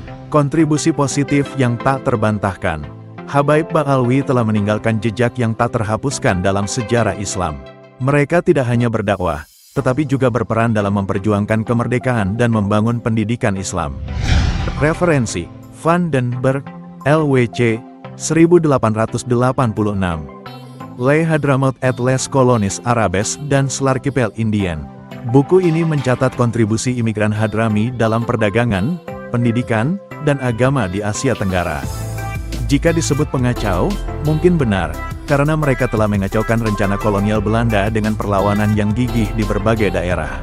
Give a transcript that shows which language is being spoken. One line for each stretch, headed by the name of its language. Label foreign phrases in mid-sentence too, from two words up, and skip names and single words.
Indonesian: Kontribusi positif yang tak terbantahkan. Habaib Ba'alwi telah meninggalkan jejak yang tak terhapuskan dalam sejarah Islam. Mereka tidak hanya berdakwah, tetapi juga berperan dalam memperjuangkan kemerdekaan dan membangun pendidikan Islam. Referensi: Van den Berg, LWC, 1886. Les Hadramaut et les Colonies Arabes dan l'Archipel Indien. Buku ini mencatat kontribusi imigran Hadrami dalam perdagangan, pendidikan, dan agama di Asia Tenggara. Jika disebut pengacau, mungkin benar, karena mereka telah mengacaukan rencana kolonial Belanda dengan perlawanan yang gigih di berbagai daerah.